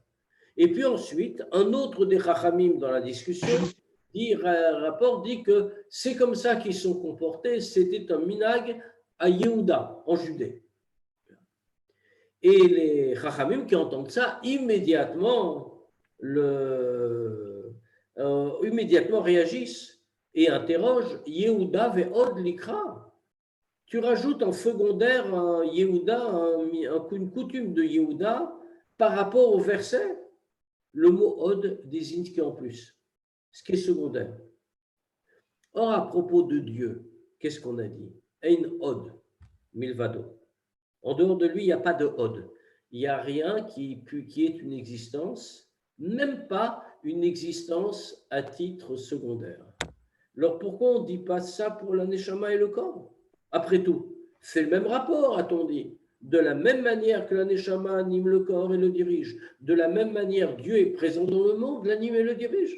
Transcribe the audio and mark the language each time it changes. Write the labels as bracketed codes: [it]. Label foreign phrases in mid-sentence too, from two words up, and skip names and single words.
[fr] Et puis ensuite, un autre des Chachamim dans la discussion rapporte dit que c'est comme ça qu'ils sont comportés, c'était un minag à Yehuda, en Judée. Et les Chachamim qui entendent ça, immédiatement réagissent et interrogent Yehuda [he] ועוד לקרא. [fr] Tu rajoutes en secondaire un Yehuda, une coutume de Yehuda par rapport au verset. Le mot od désigne ce qui est en plus, ce qui est secondaire. Or, à propos de Dieu, qu'est-ce qu'on a dit? [he] אין עוד מלבדו. [fr] En dehors de lui, il n'y a pas de od. Il n'y a rien qui ait une existence, même pas une existence à titre secondaire. Alors, pourquoi on ne dit pas ça pour la Neshama et le corps? Après tout, c'est le même rapport, a-t-on dit. De la même manière que la Neshama anime le corps et le dirige, de la même manière, Dieu est présent dans le monde, l'anime et le dirige.